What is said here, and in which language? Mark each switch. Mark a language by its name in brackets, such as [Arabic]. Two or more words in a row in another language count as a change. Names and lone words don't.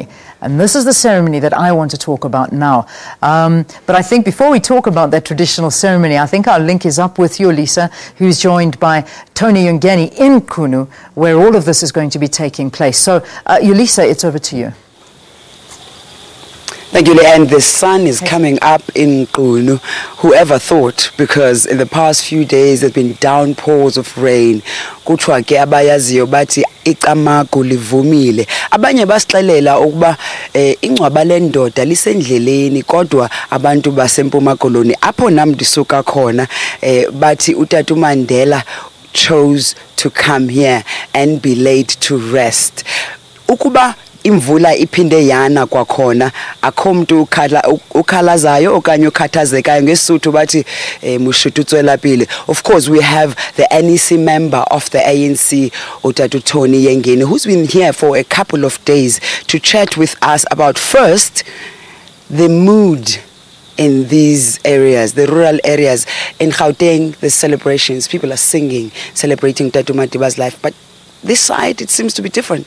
[English] And this is the ceremony that I want to talk about now. But I think before we talk about that traditional ceremony, I think our link is up with you, Lisa, who's joined by Tony Yengeni in Kunu, where all of this is going to be taking place. So, Yulisa, it's over to you. Thank you, and the sun is coming up in Kunu. Whoever thought, because in the past few days there's been downpours of rain. [Xhosa] Kuthiwa ke abayaziyo bathi iqamagu livumile. Abanye basixelela ukuba ingcwaba lendoda lisendleleni, kodwa abantu baseMpuma Koloni apho nam ndisuka khona bathi uTata Mandela [English] chose to come here and be laid to rest. [Xhosa] Ukuba imvula iphinde yana kwakhona akho umuntu ukhalazayo okanye ukhathazekayo ngesuthu bathi mushututswelapile. [English] Of course we have the NEC member of the ANC uTatu Tony Yengeni, who's been here for a couple of days to chat with us about first the mood in these areas, the rural areas. In Gauteng, the celebrations, people are singing, celebrating Tatu Madiba's life, but this side it seems to be different.